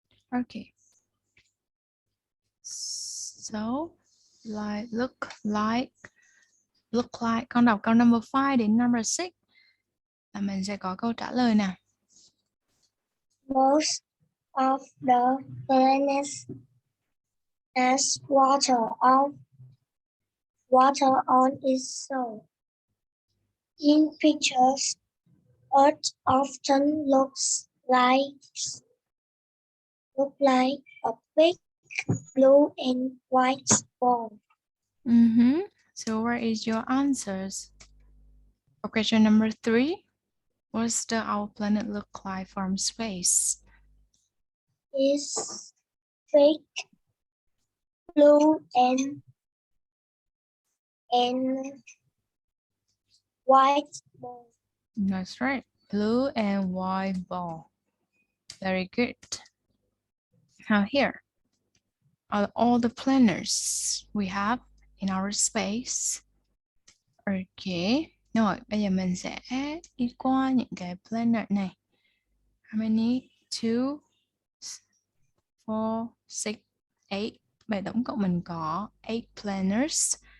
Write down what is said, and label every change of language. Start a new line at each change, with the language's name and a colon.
English: Okay, so like look like,
Vietnamese: con đọc câu number 5 đến number 6 là mình sẽ có câu trả lời nè.
English: Most of the planets has water on its surface. In pictures, Earth often looks like a big blue and white ball. So where is your answers? For question number 3, what's our planet look like from space? Is big blue and white ball. That's right, blue and white ball. Very good. Now here are all the planets we have in our space. Okay.
Vietnamese: Rồi, bây giờ mình sẽ đi qua những cái planet này.
English: How many? 2, 4, 6, 8.
Vietnamese: Vậy tổng cộng mình có 8 planets.